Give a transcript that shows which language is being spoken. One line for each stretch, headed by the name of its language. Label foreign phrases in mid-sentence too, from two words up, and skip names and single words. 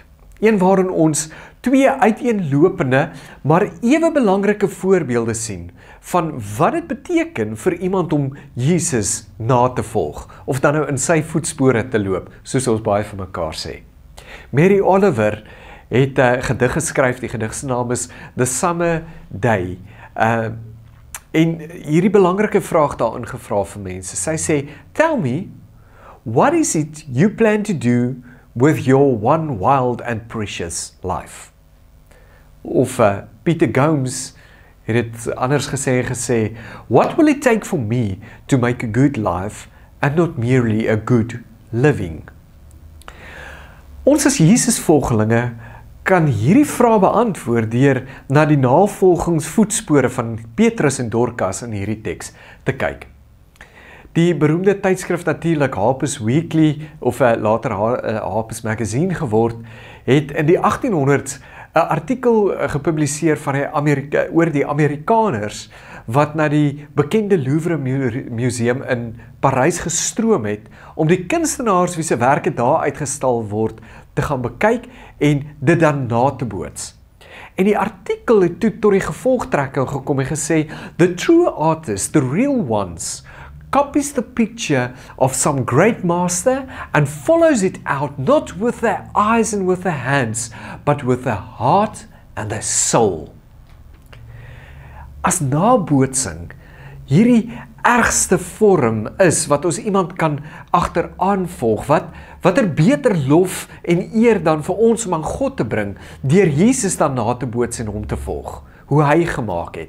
Afrikaans: Een waarin ons 2 uiteenlopende, maar ewe belangrike voorbeelde sien van wat dit beteken vir iemand om Jesus na te volg, of dan nou in sy voetspore te loop, soos ons baie van mekaar sê. Mary Oliver het 'n gedig geskryf, die gedig se naam is The Summer Day, en hierdie belangrike vraag daarin gevra vir mense. Sy sê:
English: "Tell me, what is it you plan to do with your one wild and precious life?"
Afrikaans: Of Peter Gomes het dit anders gesê,
English: "What will it take for me to make a good life and not merely a good living?"
Afrikaans: Ons as Jesus-volgelinge kan hierdie vraag beantwoord deur na die navolgingsvoetspore van Petrus en Dorcas in hierdie teks te kyk. Die beroemde tydskrif natuurlik, Harper's Weekly, of later Harper's Magazine geword, het in die 1800s 'n artikel gepubliseer van oor die Amerikaners wat na die bekende Louvre Museum in Parys gestroom het om die kunstenaars wie se werke daar uitgestal word te gaan bekyk en dit dan na te boots. En die artikel het toe tot die gevolgtrekking gekom en gesê:
English: "The true artists, the real ones, copies the picture of some great master and follows it out not with their eyes and with their hands, but with their heart and their soul."
Afrikaans: As nabootsing hierdie ergste vorm is wat ons iemand kan agteraan volg, wat beter lof en eer dan vir ons om aan God te bring, deur Jesus dan na te boots en hom te volg, hoe hy gemaak het.